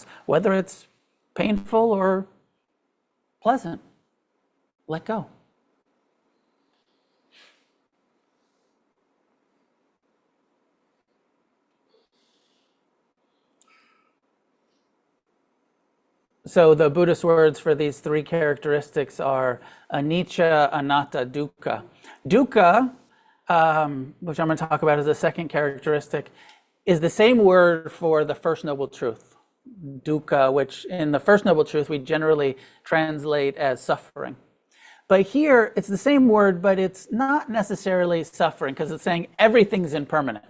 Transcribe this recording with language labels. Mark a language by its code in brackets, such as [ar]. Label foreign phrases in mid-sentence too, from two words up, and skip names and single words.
[en] Whether it's painful or pleasant, let go. So the Buddhist words for these three characteristics are [pi] anicca, anatta, dukkha. [en] Dukkha, which I'm going to talk about as the second characteristic, is the same word for the First Noble Truth. Dukkha, which in the First Noble Truth we generally translate as suffering. But here it's the same word, but it's not necessarily suffering because it's saying everything's impermanent.